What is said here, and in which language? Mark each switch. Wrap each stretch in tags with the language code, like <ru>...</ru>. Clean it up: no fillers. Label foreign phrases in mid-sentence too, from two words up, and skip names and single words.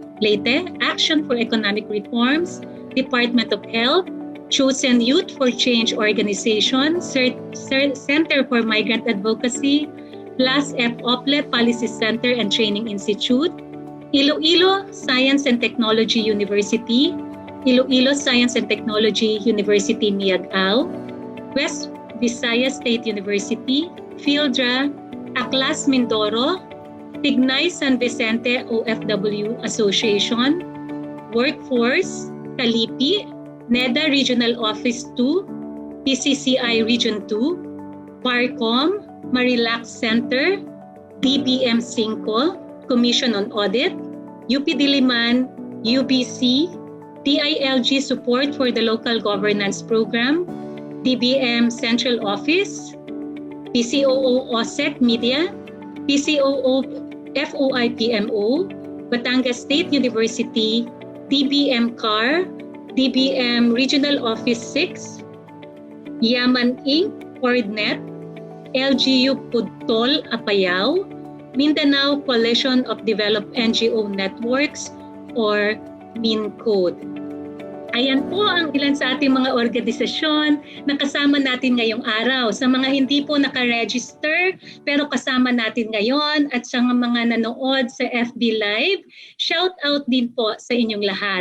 <en>Action for Economic Reforms, Department of Health, Chosen Youth for Change Organization, Center for Migrant Advocacy, Plus F. Ople Policy Center and Training Institute, Iloilo Science and Technology University, Iloilo Science and Technology University Miagao, West Visayas State University, Fieldra, Aklas Mindoro, Tignay San Vicente OFW Association, Workforce, Kalipi, NEDA Regional Office 2, PCCI Region 2, Barcom, Marilac Center, DBM 5, Commission on Audit, UP Diliman, UBC, DILG Support for the Local Governance Program, DBM Central Office, PCOO OSEC Media, PCOO FOI-PMO, Batangas State University, DBM CAR, DBM Regional Office 6, Yaman Inc., Coordnet, LGU Pudtol, Apayao, Mindanao Coalition of Developed NGO Networks, or MINCODE.</en> <tl>Ayan po ang ilan sa ating mga organisasyon na kasama natin ngayong araw. Sa mga hindi po nakaregister pero kasama natin ngayon at sa mga nanood sa FB Live,</tl> <en>shout out</en> <tl>din po sa inyong lahat.</tl>